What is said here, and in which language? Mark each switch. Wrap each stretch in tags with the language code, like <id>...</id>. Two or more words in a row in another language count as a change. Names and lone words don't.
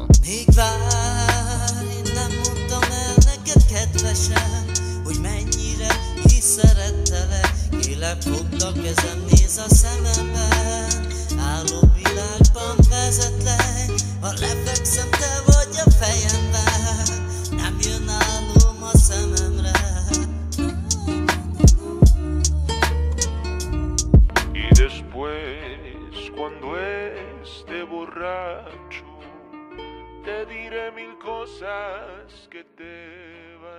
<hu>Még várj, nem mondtam el neked kedvesen, hogy mennyire is szerettelek. Kélek, fogd a kezem, nézz a szememben, álomvilágban vezetlek. Ha lefekszem, te vagy a fejemben, nem jön álom a szememre.</hu> <es>Y después, cuando esté borracho, te diré mil cosas que te</es>